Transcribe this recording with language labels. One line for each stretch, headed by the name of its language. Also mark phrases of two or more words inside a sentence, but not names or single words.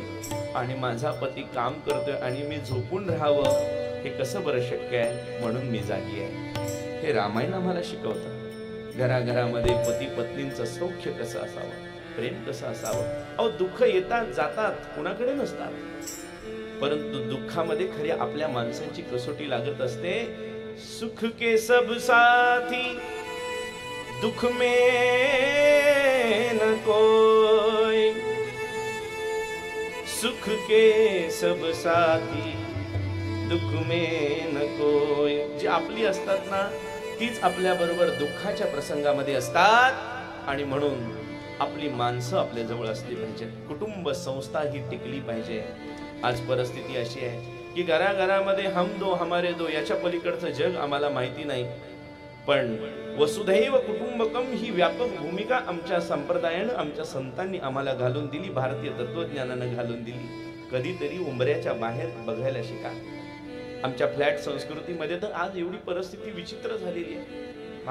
Marathi: आणि माझा पती काम करतोय आणि मी झोपून राहावं हे कसं बरं शक्य आहे? म्हणून मी जागी आहे. हे रामायण आम्हाला शिकवतं. घराघरामध्ये पती पत्नींचं सौख्य कसं असावं, प्रेम कसं असावं. अहो, दुःख येतात जातात, कुणाकडे नसतात, परंतु दुःखामध्ये खरी आपल्या माणसांची कसोटी लागत असते.
Hindi: सुख के सब साथी दुख में न कोई, सुख के सब साथी दुख में न कोई.
Marathi: जी आपली असतात ना तीच आपल्या बरोबर दुःखाच्या प्रसंगामध्ये असतात. आणि म्हणून आपली माणसं आपल्या जवळ असली पाहिजेत. कुटुंब संस्था ही टिकली पाहिजे. आज परिस्थिती अशी आहे की घराघरामध्ये
Hindi: हम दो हमारे दो
Marathi: याच्या पलीकडचं जग आम्हाला माहिती नाही. पण
Sanskrit: वसुधैव कुटुंबकम
Marathi: ही व्यापक भूमिका आमच्या संप्रदायानं, आमच्या संतांनी आम्हाला घालून दिली, भारतीय तत्वज्ञानानं घालून दिली. कधीतरी उंबऱ्याच्या बाहेर बघायला शिका. आमच्या फ्लॅट संस्कृतीमध्ये तर आज एवढी परिस्थिती विचित्र झालेली आहे.